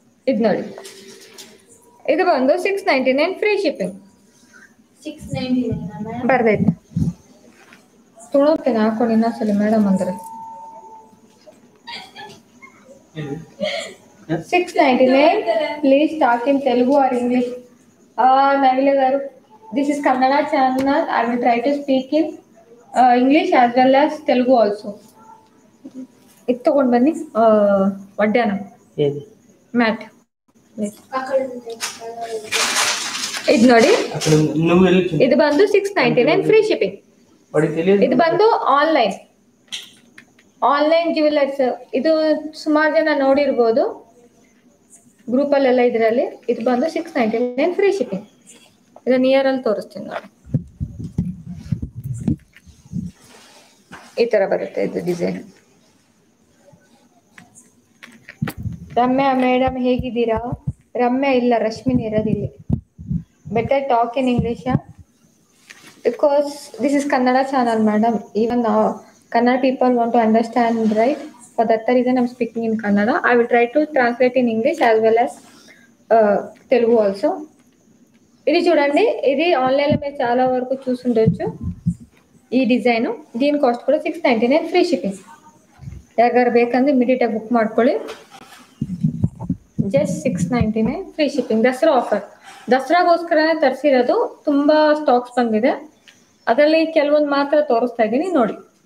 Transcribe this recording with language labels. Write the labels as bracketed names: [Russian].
[Kannada] ಇದು ನೋಡಿ. ಇದು ಬಂದು 699 ಫ್ರೀ ಶಿಪ್ಪಿಂಗ್. 699 ಬರ್ದೈತೆ. ತುಳುತ್ತೇನೆ ಹಾಕೊಂಡು ಇನ್ನೊಂದ್ಸಲಿ ಮೇಡಮ್ ಅಂದ್ರೆ 699. [English] Please talk in Telugu or English. ನವಿಲೆ garu, this is Kannada channel. I will try to speak in English as well as Telugu also. [Kannada] ಇದು ತಗೊಂಡು ಬನ್ನಿ. ವಡ್ಯಾನ ಮ್ಯಾಟ್. ಇದು ನೋಡಿ. ಇದು ಬಂದು 699 ಫ್ರೀ ಶಿಪ್ಪಿಂಗ್. ಇದು ಬಂದು ಆನ್ಲೈನ್ ಜ್ಯುವೆಲರ್ಸ್. ಇದು ಸುಮಾರು ಜನ ನೋಡಿರ್ಬೋದು ಗ್ರೂಪಲ್ಲೆಲ್ಲ. ಇದರಲ್ಲಿ ಇದು ಬಂದು 699 ಫ್ರೀ ಶಿಪ್ಪಿಂಗ್. ಇದು ನಿಯರ್ ಅಲ್ಲಿ ತೋರಿಸ್ತೀನಿ ನೋಡಿ. ಈ ತರ ಬರುತ್ತೆ ಇದು ಡಿಸೈನ್. ರಮ್ಯಾ ಮೇಡಮ್ ಹೇಗಿದ್ದೀರಾ? ರಮ್ಯಾ ಇಲ್ಲ, ರಶ್ಮಿನ್ ಇರೋದಿಲ್ಲಿ. [English] Better talk in English. Because this is Kannada channel, madam. Even Kannada people want to understand, right? For that reason, I'm speaking in Kannada. I will try to translate in English as well as Telugu also. [Telugu] ఇది చూడండి, ఇది ఆన్లైన్లో మీరు చాలా వరకు చూసుండొచ్చు. ఈ డిజైನು దీని cost [Kannada] ಕೂಡ [Telugu] 699 ಫ್ರೀ ಶಿಪ್ಪಿಂಗ್. [Kannada] ಯಾರಿಗಾರು ಬೇಕಂದ್ರೆ ಇಮಿಡಿಯೇಟಾಗಿ ಬುಕ್ ಮಾಡ್ಕೊಳ್ಳಿ. Just 699 free shipping. Dasara offer, ದಸರಾಗೋಸ್ಕರನೇ ತರಿಸಿರೋದು. ತುಂಬ ಸ್ಟಾಕ್ಸ್ ಬಂದಿದೆ, ಅದರಲ್ಲಿ ಕೆಲವೊಂದು ಮಾತ್ರ ತೋರಿಸ್ತಾ ಇದ್ದೀನಿ ನೋಡಿ.